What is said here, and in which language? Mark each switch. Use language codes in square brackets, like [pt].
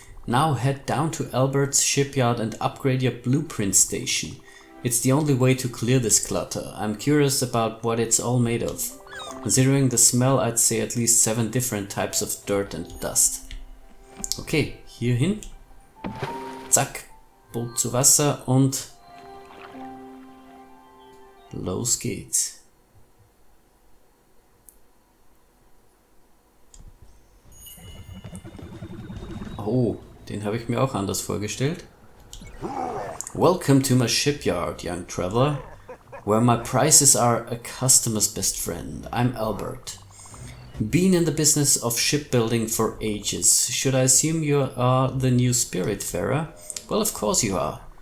[en] Now head down to Albert's shipyard and upgrade your blueprint station. It's the only way to clear this clutter. I'm curious about what it's all made of. Considering the smell, I'd say at least 7 different types of dirt and dust. [de] Okay, hier hin. Zack, Boot zu Wasser und los geht's. Oh, den habe ich mir auch anders vorgestellt. [en] Welcome to my shipyard, young traveler, where my prices are a customer's best friend. I'm Albert. Been in the business of shipbuilding for ages. Should I assume you are the new Spiritfarer? Well, of course you are.